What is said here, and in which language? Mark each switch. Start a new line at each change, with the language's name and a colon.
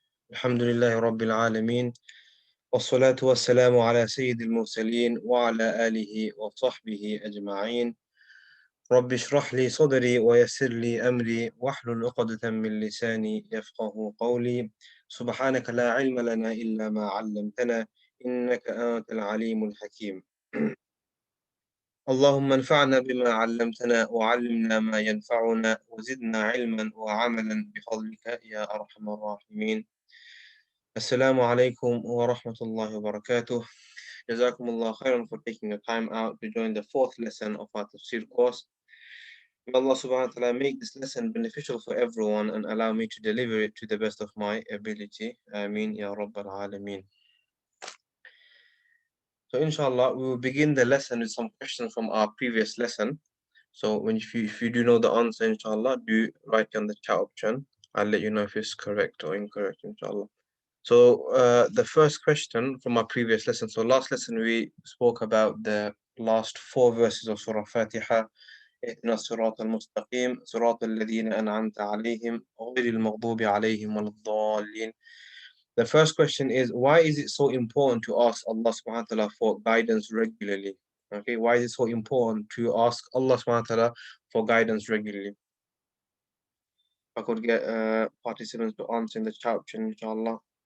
Arabic: الحمد لله رب العالمين والصلاة والسلام على سيد المرسلين وعلى آله وصحبه أجمعين رب اشرح لي صدري ويسر لي أمري واحلل عقدة من لساني يفقه قولي سبحانك لا علم لنا إلا ما علمتنا إنك أنت العليم الحكيم اللهم انفعنا بما علمتنا وعلمنا ما ينفعنا وزدنا علما وعملا بفضلك يا أرحم الراحمين. Assalamu alaikum wa rahmatullahi wa barakatuh. Jazakumullah khairan
English: for taking the time out to join the fourth lesson of our Tafsir course. May Allah
Arabic: subhanahu wa ta'ala
English: make this lesson beneficial for everyone and allow me to deliver it to the best of my ability.
Arabic: Ameen ya Rabbal Alameen.
English: So inshallah, we will begin the lesson with some questions from our previous lesson. So if you do know the answer, inshallah, do write on the chat option. I'll let you know if it's correct or incorrect, inshallah. So the first question from our previous lesson. So last lesson we spoke about the last four verses of Surah Fatiha.
Arabic: اهدنا الصراط المستقيم صراط الذين أنعمت عليهم غير المغضوب عليهم ولا الضالين.
English: The first question is, why is it so important to ask Allah
Arabic: subhanahu wa ta'ala
English: for guidance regularly? Okay, why is it so important to ask Allah
Arabic: subhanahu wa ta'ala
English: for guidance regularly? I could get participants to answer in the chat option, inshallah.